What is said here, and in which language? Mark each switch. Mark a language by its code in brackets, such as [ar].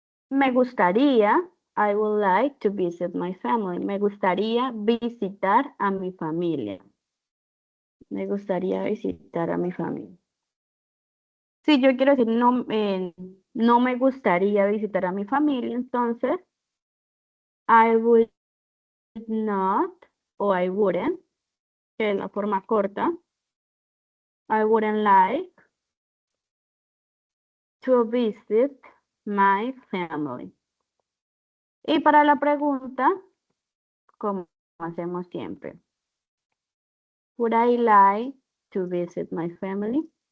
[es] Me gustaría, [en] I would like to visit my family. [es] Me gustaría visitar a mi familia. Me gustaría visitar a mi familia. Si yo quiero decir no me gustaría visitar a mi familia, entonces [en] I would not [es] o [en] I wouldn't, [es] que es la forma corta. [en] I wouldn't like to visit my family. [es] Y para la pregunta, como hacemos siempre. [en] Would I like to visit my family?